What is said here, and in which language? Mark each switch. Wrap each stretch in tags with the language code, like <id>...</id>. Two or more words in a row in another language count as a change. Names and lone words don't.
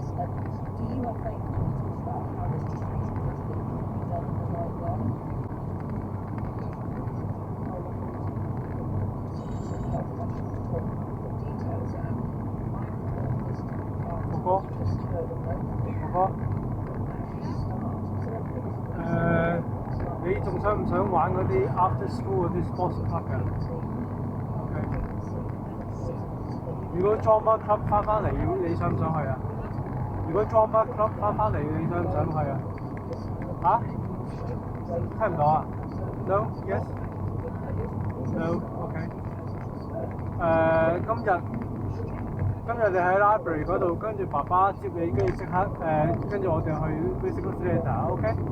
<en>Do you have faith in talk about how this is treated? Does it need to be done in the right way?</en> <fr>Pourquoi?</fr> <yue>你仲想唔想玩嗰啲</yue> <en>after school</en> <yue>嗰啲</yue> <en>sports club</en> <yue>嘅？如果</yue> <en>drama club</en> <yue>翻嚟，你想唔想去啊？如果</yue> <en>drama club</en> <yue>翻嚟，你想唔想去啊？嚇？聽唔到啊 ？</yue> <en>No? Yes? No?</en> <yue>OK。今日你喺 library 嗰度，跟住爸爸接你，跟住即刻跟住我哋去</yue> <en>physical theatre，</en> <yue>OK？</yue>